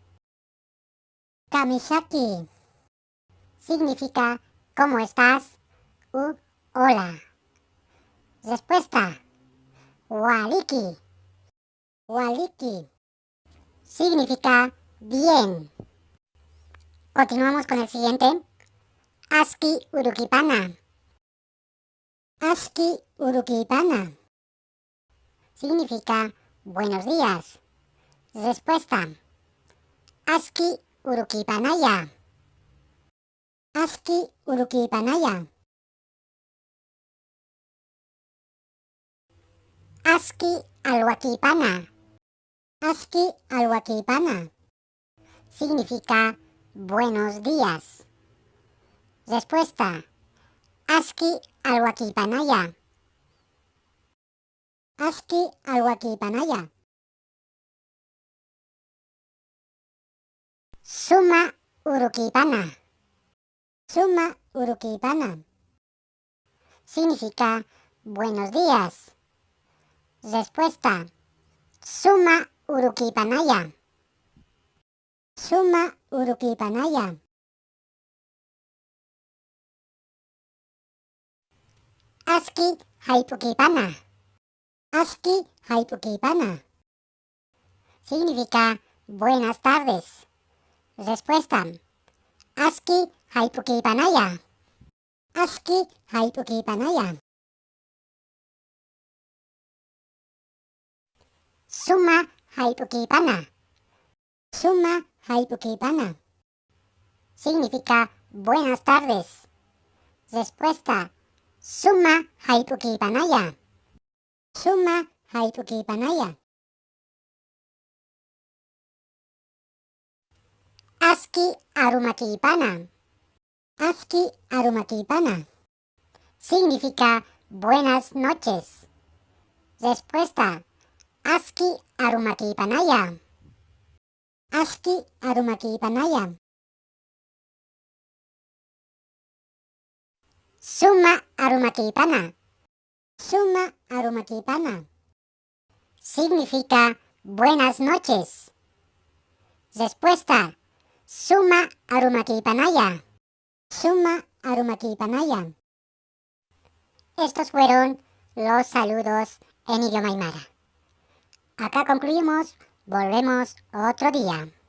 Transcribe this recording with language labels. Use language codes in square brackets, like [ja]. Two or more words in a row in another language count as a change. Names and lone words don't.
[es] Kamisaki significa ¿cómo estás? U hola. Respuesta. Waliki. Waliki significa bien. Continuamos con el siguiente. [ay] Aski urukipana. Aski urukipana [es] significa buenos días. Respuesta. [ay] Aski urukipanaya. Aski urukipanaya. Aski alwakipana. Aski alwakipana [es] significa buenos días. Respuesta. [ay] Aski alwakipanaya. Aski alwakipanaya. Suma urukipana. Suma urukipana [es] significa buenos días. Respuesta. [ay] Suma urukipanaya. Suma urukipanaya. Aski haipukipana. Aski haipukipana [es] significa buenas tardes. Respuesta. [ay] Aski haipukipanaya. Aski haipukipanaya. Suma haipukipana. Suma haipukipana [es] significa buenas tardes. Respuesta. [ay] Suma haipukipanaya. Suma haipukipanaya. Aski arumakipana. Aski arumakipana [es] significa buenas noches. Respuesta. [ay] Aski arumakipanaya. Aski arumakipanaya. Suma arumakipana. Suma arumakipana [es] significa buenas noches. Respuesta. [ay] Suma arumakipanaya. Suma arumakipanaya. [es] Estos fueron los saludos en idioma aymara. Acá concluimos. Volvemos otro día.